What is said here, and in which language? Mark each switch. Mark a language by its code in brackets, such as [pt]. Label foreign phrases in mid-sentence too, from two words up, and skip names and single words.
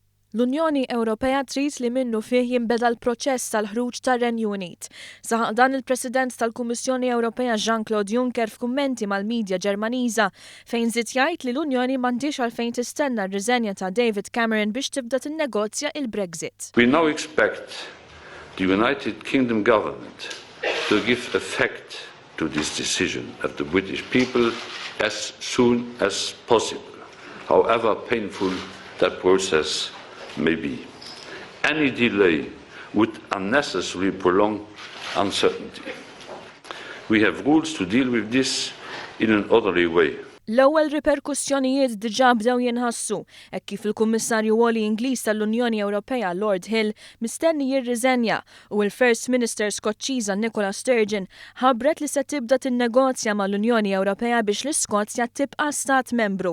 [mt] L-Unjoni Ewropea trid li minnu fih jinbeda l-proċess tal-ħruġ tar-Renju Unit. Saħaq dan il-President tal-Kummissjoni Ewropea Jean-Claude Juncker f'kummenti mal-midja Ġermaniża fejn żied jgħid li l-Unjoni m'għandix għalfejn tistenna r-riżenja ta' David Cameron biex tibda tinnegozja il-Brexit. [en] We now expect the United Kingdom government to give effect to this decision of the British people as soon as possible, however painful that process may be. Any delay would unnecessarily prolong uncertainty. We have rules to deal with this in an orderly way. [mt] L-ewwel riperkussjonijiet diġà bdew jinħassu, hekk kif il-Kummissarju Għoli Ingliż tal-Unjoni Ewropea Lord Hill mistenni jirriżenja u l- [en] First Minister [mt] Skoċċiża Nicola Sturgeon ħabbret li se tibda tinnegozja mal-Unjoni Ewropea biex l-Iskozja tibqa' stat membru.